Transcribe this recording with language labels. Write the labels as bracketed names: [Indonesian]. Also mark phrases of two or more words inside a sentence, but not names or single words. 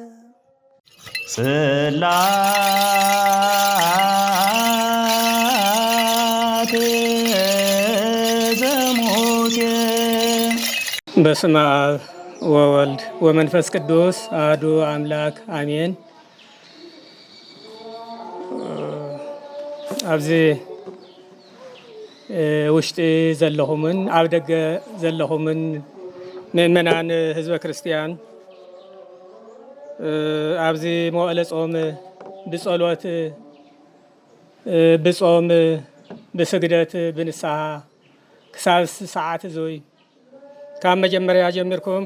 [Geez] ጽላቴ ዘሙሴ በስመ አብ ወወልድ ወመንፈስ ቅዱስ አሐዱ አምላክ አሜን። [Tigrinya] ኣብዚ ውሽጢ ዘለኹምን ኣብ ደገ ዘለኹምን ምእመናን ህዝበ ክርስቲያን ኣብዚ መዋዕለ ጾም ብጸሎት ብጾም ብስግደት ብንስሓ ክሳብ ሰዓት እዙይ ካብ መጀመርያ ጀሚርኩም